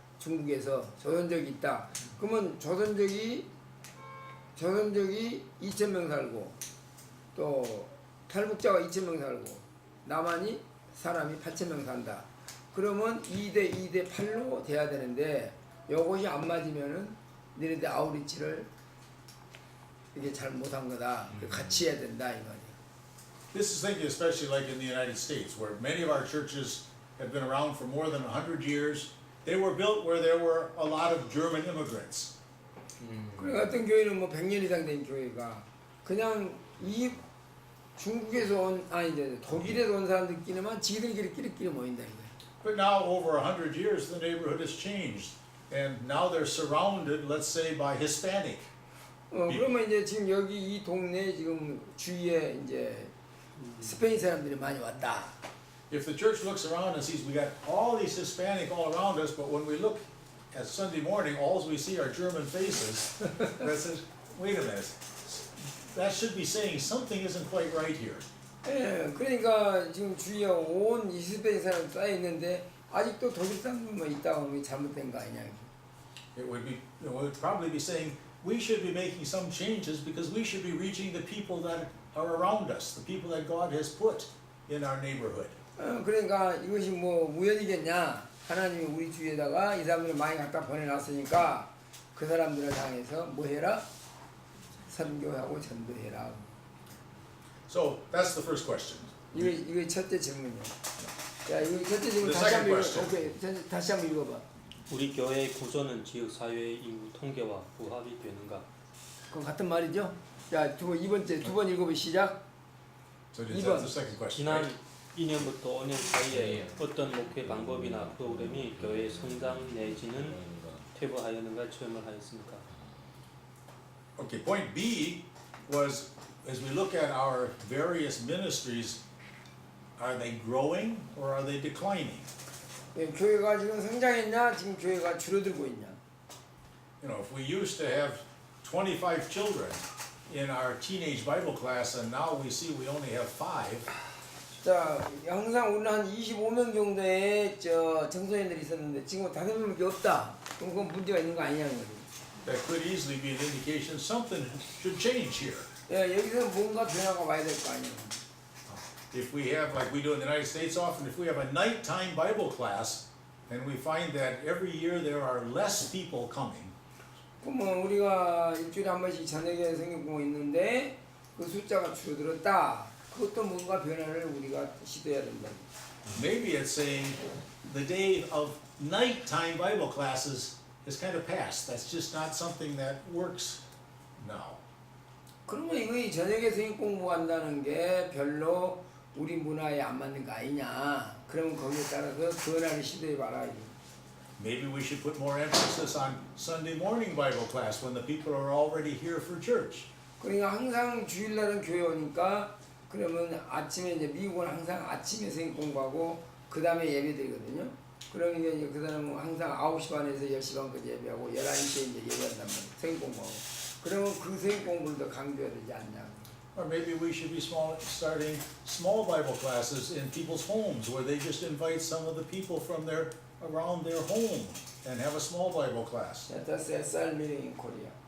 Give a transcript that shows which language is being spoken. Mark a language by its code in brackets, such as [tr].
[ko] 중국에서 조선족이 있다. 그러면 조선족이 2,000명 살고 또 탈북자가 2,000명 살고 남한이 사람이 8,000명 산다. 그러면 2대 8로 돼야 되는데 요것이 안 맞으면은 너네들 아우리치를 이게 잘 못한 거다. 같이 해야 된다 이 말이야. [en] This is thinking especially like in the United States, where many of our churches have been around for more than 100 years. They were built where there were a lot of German immigrants. [ko] 그래 어떤 교회는 뭐 100년 이상 된 교회가 그냥 이 중국에서 온 이제 독일에서 온 사람들끼리만 지들끼리 모인다 이거야. [en] But now, over 100 years, the neighborhood has changed, and now they're surrounded, let's say, by Hispanic. [ko] 그러면 이제 지금 여기 이 동네 지금 주위에 이제 스페인 사람들이 많이 왔다. [en] If the church looks around and sees we got all these Hispanic all around us, but when we look at Sunday morning, all we see are German faces, that says, wait a minute, that should be saying something isn't quite right here. [ko] 예, 그러니까 지금 주위에 온 스페인 사람 쌓여 있는데 아직도 독일 사람들만 있다 하면 잘못된 거 아니냐. [en] It would probably be saying we should be making some changes because we should be reaching the people that are around us, the people that God has put in our neighborhood. [ko] 그러니까 이것이 뭐 우연이겠냐? 하나님이 우리 주위에다가 이 사람들을 많이 갖다 보내놨으니까 그 사람들을 향해서 뭐 해라? 선교하고 전도해라. [en] So that's the first question. [ko] 이거 첫째 질문이야. 자, 이거 첫째 질문 [en] The [ko] 다시 한번 [en] second [ko] 오케이, 다시 한번 읽어봐. 우리 교회의 구조는 지역 사회의 인구 통계와 부합이 되는가? 그건 같은 말이죠? 자, 두 번 읽어봐 시작. [en] So that's that's the second question. [ko] 지난 [en] Right? [ko] 2년부터 5년 사이에 어떤 목회 방법이나 프로그램이 교회 성장 내지는 퇴보하였는가 체험을 하였습니까? [en] Okay, point B was, as we look at our various ministries, are they growing or are they declining? [ko] 교회가 지금 성장했냐? 지금 교회가 줄어들고 있냐? [en] You know, if we used to have 25 children in our teenage Bible class and now we see we only have 5, [ko] 자, 항상 우리는 한 25명 정도의 청소년들이 있었는데 지금 5명밖에 없다. 그럼 그건 문제가 있는 거 아니냐는 거지. [en] that could easily be an indication something should change here. [ko] 예, 여기서 뭔가 변화가 와야 될 거 아니야. [en] If we have, like we do in the United States often, if we have a nighttime Bible class and we find that every year there are less people coming, [ko] 그러면 우리가 일주일에 한 번씩 저녁에 성경 보고 있는데 그 숫자가 줄어들었다. 그것도 뭔가 변화를 우리가 시도해야 된다. [en] maybe it's saying the day of nighttime Bible classes is kind of past. That's just not something that works now. [ko] 그러면 이거 저녁에 성경 공부한다는 게 별로 우리 문화에 안 맞는 거 아니냐. 그러면 거기에 따라서 변화를 시도해봐라. [en] Maybe we should put more emphasis on Sunday morning Bible class when the people are already here for church. [ko] 그러니까 항상 주일날은 교회 오니까 그러면 아침에 이제 미국은 항상 아침에 성경 공부하고 그 다음에 예배 드리거든요. 그러면 이제 그 사람은 항상 9시 반에서 10시 반까지 예배하고 11시에 이제 예배한단 말이에요. 성경 공부하고. 그러면 그 성경 공부를 더 강조해야 되지 않냐. [en] Or maybe we should be starting small Bible classes in people's homes where they just invite some of the people from around their home and have a small Bible class. That's a cell meeting in Korea.